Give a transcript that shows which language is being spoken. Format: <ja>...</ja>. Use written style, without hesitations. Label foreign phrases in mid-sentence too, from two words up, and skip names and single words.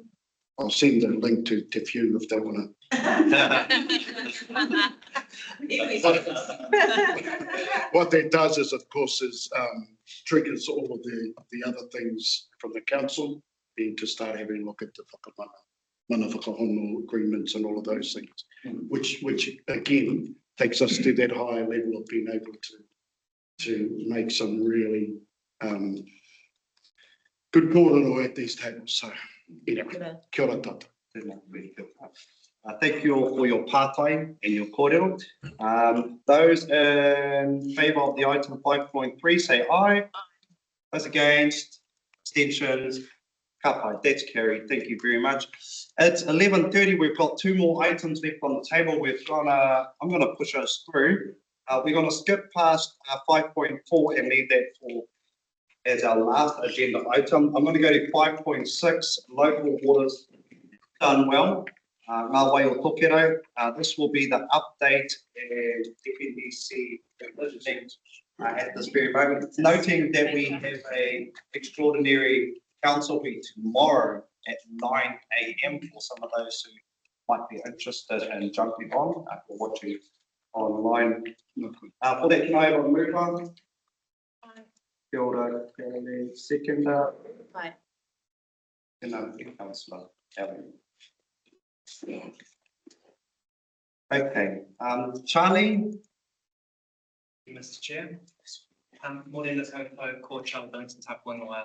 <en>I'll send a link to Te Whiu if they want to. What that does is, of course, triggers all of the other things from the council, being to start having a look at the</en> <mi>mana whakahono</mi> <en>agreements and all of those things, which again takes us to that higher level of being able to make some really good kōrero at these tables. So anyway,</en> <mi>kia ora tata.</mi> <en>Thank you all for your pārtai and your kōrero. Those in favour of the item 5.3 say aye. Those against, abstentions,</en> <mi>ka pai.</mi> <en>That's carried. Thank you very much. It's 11:30. We've got two more items left on the table. I'm gonna push us through. We're gonna skip past 5.4 and leave that for as our last agenda item. I'm gonna go to 5.6, local waters done well.</en> <mi>Ngā wai o tokero.</mi> <en>This will be the update and FNDC at this very moment. Noting that we have an extraordinary council meeting tomorrow at 9 a.m. for some of those who might be interested in jumping on or watching online. For that, can I have a move on?</en> <mi>Kia ora,</mi> <en>seconder. Aye. Councillor Allen. Okay, Charlie. Mr. Chair.</en> <mi>Morena koutou, ko Charlie Duncan Tapuangoa.</mi>